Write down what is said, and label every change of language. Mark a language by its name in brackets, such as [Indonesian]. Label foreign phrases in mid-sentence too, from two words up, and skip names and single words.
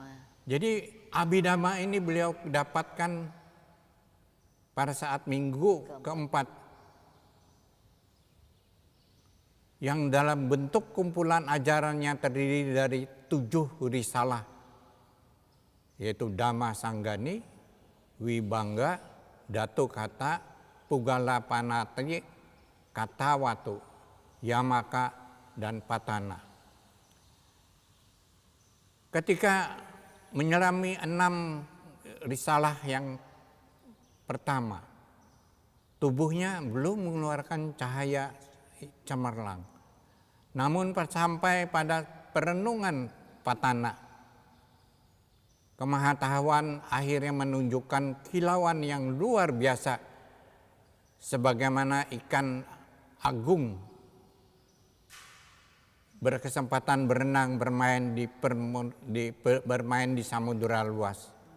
[Indonesian] Nah, jadi Abhidhamma ini beliau dapatkan pada saat minggu keempat, yang dalam bentuk kumpulan ajarannya terdiri dari 7 risalah, yaitu Dhamma Sanggani, Vibhanga, Datu Kata, Pugala Panati, Katawatu, Yamaka, dan Patana. Ketika menyelami 6 risalah yang pertama, tubuhnya belum mengeluarkan cahaya cemerlang. Namun sampai pada perenungan Patana, kemahatauan akhirnya menunjukkan kilauan yang luar biasa, sebagaimana ikan agung berkesempatan berenang bermain di samudera luas.